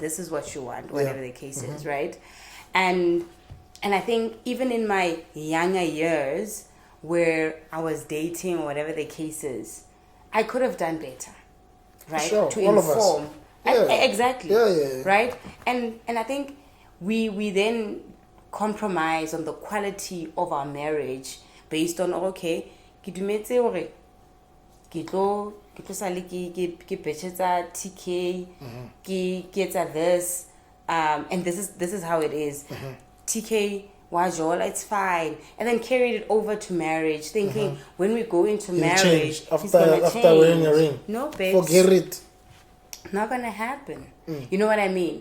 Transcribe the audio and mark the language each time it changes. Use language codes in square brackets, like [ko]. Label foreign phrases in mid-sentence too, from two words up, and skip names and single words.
[en] This is what you want, whatever the case is, right? And I think even in my younger years where I was dating or whatever the case is, I could have done better, right? Sure. To All inform. of us. Exactly. Yeah. Right? And I think we then compromise on the quality of our marriage based on okay, [st] ke dumetse hore ke tlo sale ke betsetsa TK, ke etsa [en] this, and this is how it is. TK wajola, it's fine, and then carried it over to marriage, thinking when we go into marriage, he's gonna after change. wearing a ring. No, babes. Forget it. Not gonna happen. You know what I mean?